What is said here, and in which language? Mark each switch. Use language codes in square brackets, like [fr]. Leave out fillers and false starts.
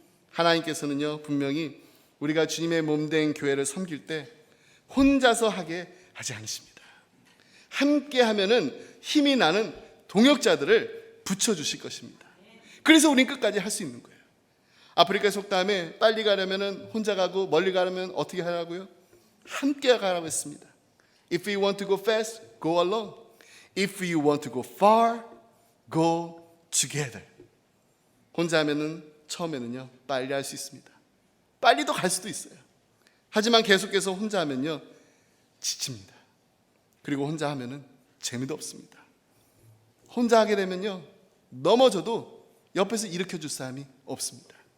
[ko] 하나님께서는요, 분명히 우리가 주님의 몸된 교회를 섬길 때 혼자서 하게 하지 않으십니다. 함께 하면은 힘이 나는 동역자들을 붙여주실 것입니다. 그래서 우린 끝까지 할 수 있는 거예요. 아프리카 속담에 빨리 가려면 혼자 가고 멀리 가려면 어떻게 하라고요? 함께 가라고 했습니다. [en] If you want to go fast, go alone. If you want to go far, go together. [ko] 혼자 하면은 처음에는요, 빨리 할 수 있습니다. 빨리도 갈 수도 있어요. 하지만 계속해서 혼자 하면요, 지칩니다. 그리고 혼자 하면은 재미도 없습니다. 혼자 하게 되면요, 넘어져도 옆에서 일으켜 줄 사람이 없습니다.